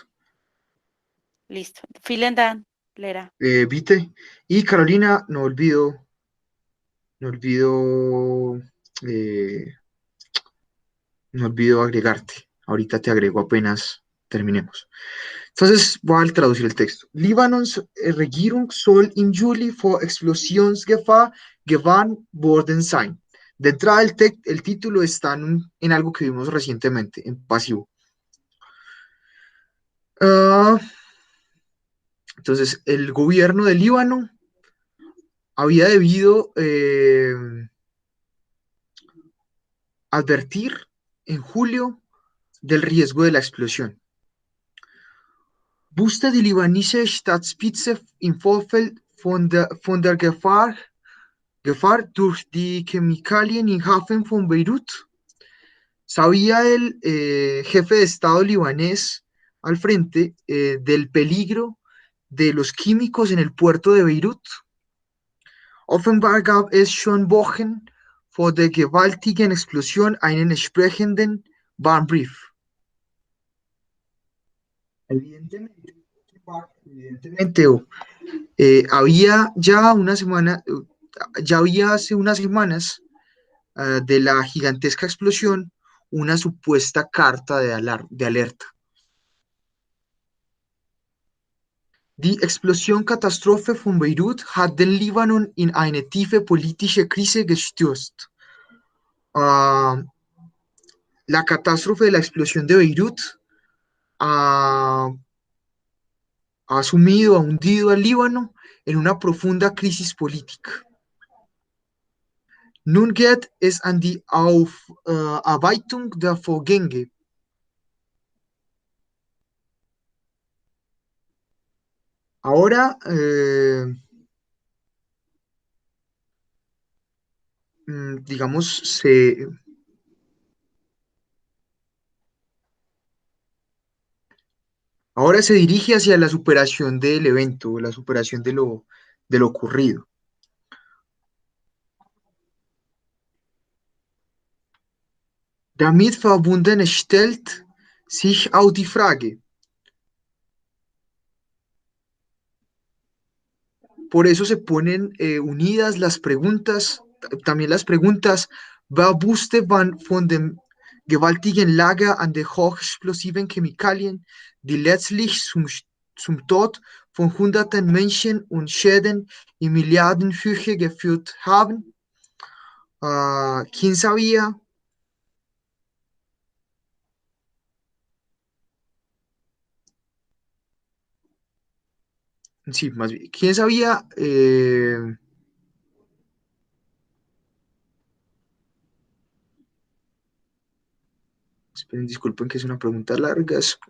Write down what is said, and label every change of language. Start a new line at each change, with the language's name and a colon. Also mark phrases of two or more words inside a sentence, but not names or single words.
Spanish: listo.
German: Vielen Dank, Lera.
Spanish: Vite. Y Carolina, no olvido, eh, no olvido agregarte. Ahorita te agrego apenas terminemos. Entonces voy a traducir el texto.
German: Libanons Regierung soll im Juli vor Explosionsgefahr gewarnt worden sein.
Spanish: De entrada, el título está en algo que vimos recientemente, en pasivo. Ah, entonces, el gobierno de Líbano había debido advertir en julio del riesgo de la explosión.
German: Wusste die libanesische Staatsspitze im Vorfeld von der Gefahr durch die Chemikalien im Hafen von Beirut?
Spanish: ¿Sabía el jefe de Estado libanés al frente del peligro de los químicos en el puerto de Beirut?
German: Offenbar gab es schon Wochen vor der gewaltigen Explosion einen entsprechenden Warnbrief.
Spanish: Había ya una semana, ya había hace unas semanas de la gigantesca explosión una supuesta carta de alerta.
German: Die Explosion-Katastrophe von Beirut hat den Libanon in eine tiefe politische Krise gestürzt.
Spanish: Ah, la catástrofe de la explosión de Beirut ha sumido, ha hundido al Líbano en una profunda crisis política.
German: Nun geht es an die Aufarbeitung der Vorgänge.
Spanish: Ahora, digamos, ahora se dirige hacia la superación del evento, la superación de lo ocurrido.
German: Damit verbunden stellt sich auch die Frage.
Spanish: Por eso se ponen unidas las preguntas, también las preguntas,
German: wer wusste wann von dem gewaltigen Lager an der hochexplosiven Chemikalien, die letztlich zum Tod von hunderten Menschen und Schäden in Milliardenhöhe geführt haben?
Spanish: ¿Quién sabía? Sí, más bien, ¿quién sabía? Esperen, disculpen que es una pregunta larga.